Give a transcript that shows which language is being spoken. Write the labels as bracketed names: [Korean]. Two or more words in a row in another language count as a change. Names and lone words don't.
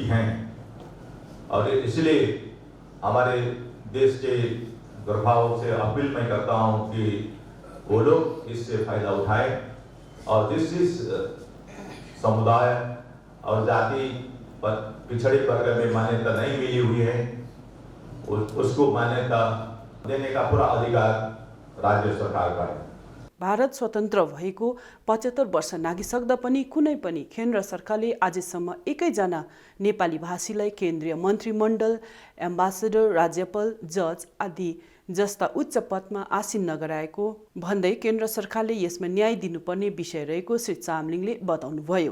[Hindi] हैं, और इसलिए हमारे देश के गोरखाओं से अपील मैं करता हूं कि वो लोग इससे फायदा उठाए, और जिस समुदाय और जाति पर पिछड़े वर्ग में मान्यता नहीं मिली हुई है उसको मान्यता देने का पूरा अधिकार राज्य सरकार का है। [Nepali] भारत स्वतन्त्र भएको 75 वर्ष नागिसक्दा पनि कुनै पनि केन्द्र सरकारले आजसम्म एकैजना नेपाली भाषीलाई केन्द्रीय मन्त्रीमण्डल, एम्बासेडर, राज्यपाल, जज आदि जस्ता उच्च पदमा आसीन नगराएको भन्दै केन्द्र सरकारले यसमा न्याय दिनुपर्ने विषय रहेको श्री चामलिङले बताउनुभयो।